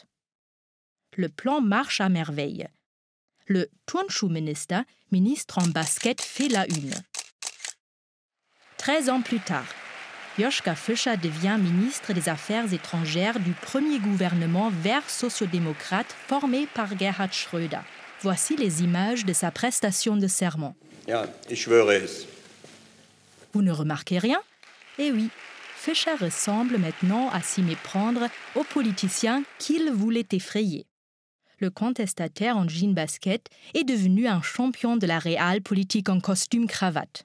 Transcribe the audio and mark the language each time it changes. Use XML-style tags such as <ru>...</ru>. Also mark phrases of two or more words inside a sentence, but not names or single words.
<fr>Le plan marche à merveille. Le Turnschuhminister, ministre en basket, fait la une. 13 ans plus tard, Joschka Fischer devient ministre des Affaires étrangères du premier gouvernement vert sociodémocrate formé par Gerhard Schröder. Voici les images de sa prestation de serment.</fr> <de>Ja, ich schwöre es.</de> <fr>Vous ne remarquez rien? Eh oui, Fischer ressemble maintenant à s'y méprendre aux politiciens qu'il voulait effrayer. Le contestataire en jean basket est devenu un champion de la réelle politique en costume-cravate.</fr>